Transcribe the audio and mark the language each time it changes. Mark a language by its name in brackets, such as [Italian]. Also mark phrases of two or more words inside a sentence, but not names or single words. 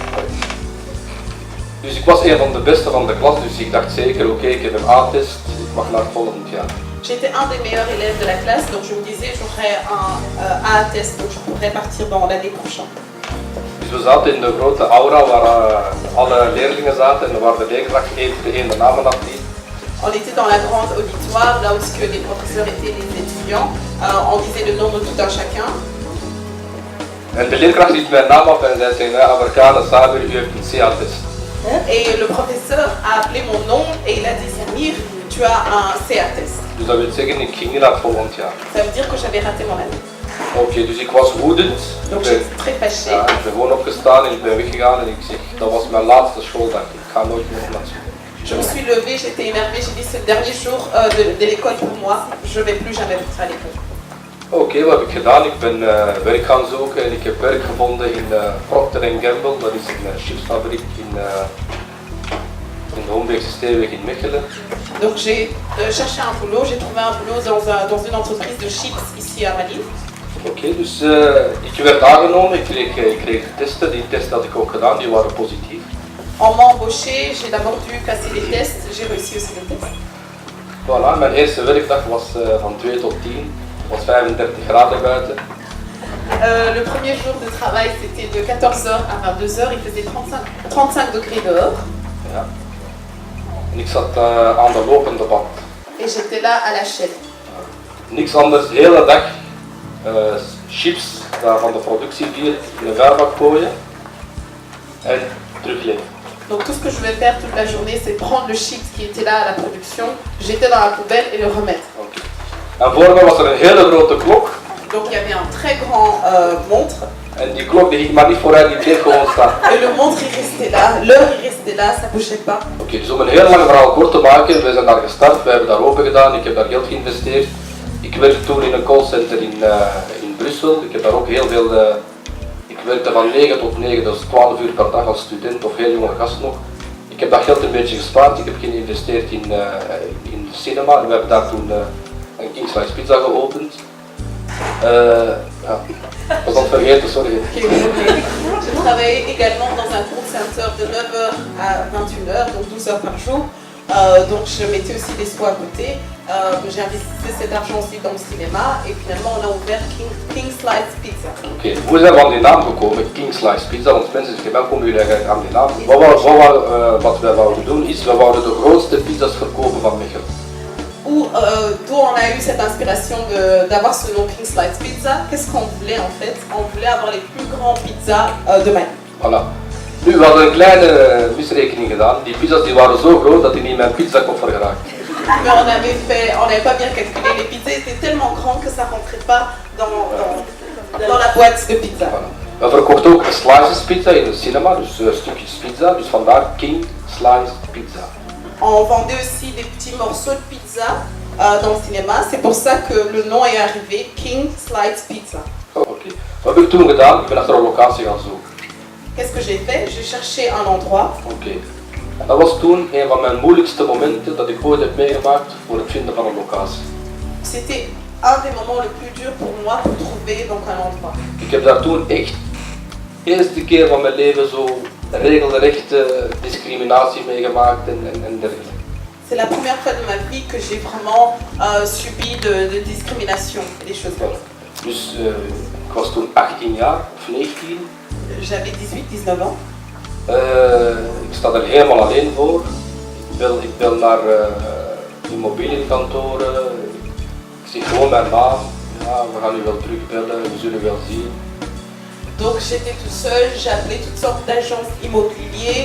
[Dutch] Dus ik was een van de beste van de klas, dus ik dacht zeker, oké, ik heb een A-test, ik mag naar het volgend jaar. [French] J'étais un des meilleurs élèves de la classe, donc je me disais j'aurais un A-test, donc je pourrais partir dans l'année prochaine. [Dutch] Dus we zaten in de grote aula waar alle leerlingen zaten en waar de leerkracht één de namen had die. [French] On était dans la grande auditoire, là où les professeurs étaient les étudiants. On disait le nom de tout un chacun. [Dutch] En de leerkracht liet mijn naam af en zei tegen mij, Aberkane Sabir, u heeft een CA-test. [French] Et le professeur a appelé mon nom et il a dit Samir, tu as un CA-test. [Dutch] Dus dat wil zeggen, ik ging niet naar het volgend jaar. [French] Ça veut dire que j'avais raté mon année. [Dutch] Oké, dus ik was woedend. [French] Donc j'étais très fâchée. [Dutch] Ja, ik ben gewoon opgestaan en ik ben weggegaan en ik zeg, dat was mijn laatste schooldag, ik ga nooit meer naar school. [French] Je me suis levée, j'étais énervée, j'ai dit c'est le dernier jour de l'école pour moi, je ne vais plus jamais rentrer à l'école. [Dutch] Oké, wat heb ik gedaan? Ik ben werk gaan zoeken en ik heb werk gevonden in Procter & Gamble, dat is een chipsfabriek in de Hombeekse Steeweg in Mechelen. [French] Donc j'ai cherché un boulot, j'ai trouvé un boulot dans une entreprise de chips ici à Malines. [Dutch] Oké, dus ik werd aangenomen, ik kreeg testen, die testen had ik ook gedaan, die waren positief. [French] On m'a embauché, j'ai d'abord dû passer les tests, j'ai réussi aussi les tests. Voilà, [Dutch] mijn eerste werkdag was van 2 tot 10, het was 35 graden buiten. [French] Le premier jour de travail c'était de 14h à 22h, il faisait 35 degrés dehors. [Dutch] Ja. En ik zat aan de lopende band. [French] Et j'étais là à la chaîne. [Dutch] Niks anders, de hele dag chips van de productie hier in een vuilbak gooien en terugleggen. [French] Donc tout ce que je vais faire toute la journée, c'est prendre le chips qui était là à la production, jeter dans la poubelle et le remettre. [Dutch] Okay. En voor me was er een hele grote klok [French] Donc il y avait un très grand montre. [Dutch] En die klok die ging maar niet vooruit, die bleef gewoon staan. [French] Et le montre il restait là, l'heure il restait là, ça bougeait pas. [Dutch] Oké, dus om een heel lang verhaal kort te maken, we zijn daar gestart, we hebben daar open gedaan, ik heb daar geld geïnvesteerd. Ik werkte toen in een callcenter in Brussel, ik heb daar ook heel veel, ik werkte van 9 tot 9, dus 12 uur per dag als student of heel jonge gast nog. Ik heb dat geld een beetje gespaard, ik heb geïnvesteerd in cinema en we hebben daar toen een King Slice Pizza geopend. Ja, ik was aan het vergeten, sorry. [French] Je travaillais également dans un [English] call center [French] de 9h à 21h, donc 12 heures par jour. Donc je mettais aussi des sous à côté. J'ai investi cet argent aussi dans le cinéma et finalement on a ouvert King Slice Pizza. [Dutch] Oké, hoe zijn we aan die naam gekomen, King Slice Pizza? Want mensen zeggen, wel komen jullie eigenlijk aan die naam. Wat wij wouden doen is, we wouden de grootste pizza's verkopen van Mechelen. [French] D'où on a eu cette inspiration d'avoir ce nom King Slice Pizza. Qu'est-ce qu'on voulait en fait? On voulait avoir les plus grands pizzas de Mali. Voilà. [Dutch] Nu, we hadden een kleine misrekening gedaan. Die pizza's die waren zo groot dat die niet in mijn pizzakoffer geraakten. [French] Mais on n'avait pas bien calculé. Les pizzas étaient tellement grands que ça rentrait pas dans la boîte de pizza. Voilà. [Dutch] We verkochten ook slices pizza in de cinema, dus stukjes pizza. Dus vandaar King Slice Pizza. [French] On vendait aussi des petits morceaux de pizza dans le cinéma. C'est pour ça que le nom est arrivé, King Slice Pizza. [Dutch] Oké. Wat heb ik toen gedaan? Ik ben achter een locatie gaan zoeken. [French] Qu'est-ce que j'ai fait? J'ai cherché un endroit. [Dutch] Oké. En dat was toen een van mijn moeilijkste momenten dat ik ooit heb meegemaakt voor het vinden van een locatie. [French] C'était un des moments les plus durs pour moi pour trouver donc un endroit. [Dutch] Ik heb daar toen echt de eerste keer van mijn leven zo regelrechte discriminatie meegemaakt en dergelijke. [French] C'est la première fois de ma vie que j'ai vraiment subi de discrimination et des choses comme ça. [Dutch] Dus ik was toen 18 jaar of 19. [French] J'avais 18, 19 ans. [Dutch] Ik sta er helemaal alleen voor. Ik bel naar immobilienkantoren. Ik zeg gewoon mijn naam. Ja, we gaan u wel terugbellen, we zullen wel zien. [French] Donc j'étais tout seul, j'appelais toutes sortes d'agences immobilières.